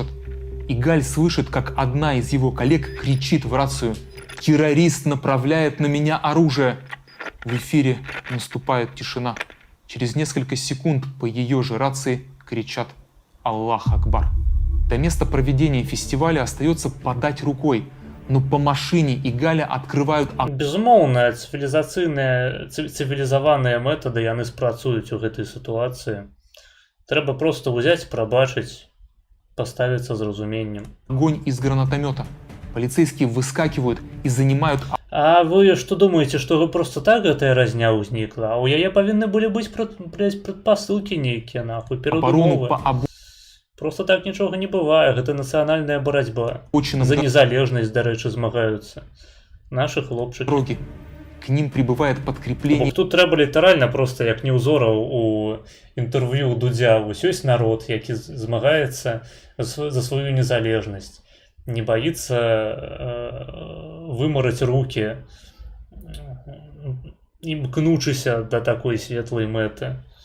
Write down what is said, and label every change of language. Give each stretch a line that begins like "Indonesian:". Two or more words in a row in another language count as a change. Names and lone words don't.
Russian: Игаль слышит, как одна из его коллег кричит в рацию: «Террорист направляет на меня оружие!» В эфире наступает тишина. Через несколько секунд по ее же рации кричат «Аллах Акбар». До места проведения фестиваля остается подать рукой, но по машине Игаля открывают огонь.
Belarusian: Безумоўна, цывілізаваныя метады яны спрацуюць у гэтай сітуацыі. Трэба просто ўзяць, прабачыць, паставіцца з разуменнем.
Russian: Огонь из гранатомета. Полицейские выскакивают и занимают.
Belarusian: А вы што думаеце, што вы просто так гэтая разня ўзнікла? А ў яе павінны былі быць прадпасылкі нейкія, нахуй,
Russian: Оборону
Belarusian: перадумовы.
Russian: по
Belarusian: Просто так нічога не бывае, гэта нацыянальная барацьба.
Russian: обочинам
Belarusian: За незалежнасць, дарэчы, змагаюцца нашы хлопчыкі.
Russian: дороги. К ним прибывает подкрепление.
Belarusian: Тут трэба літаральна просто як Неўзораў у інтэрв'ю Дудзя. Вось ёсць народ, які змагаецца за сваю незалежнасць.
Russian: Не боится
Belarusian: вымараць руки, імкнучыся да такой светлай мэты.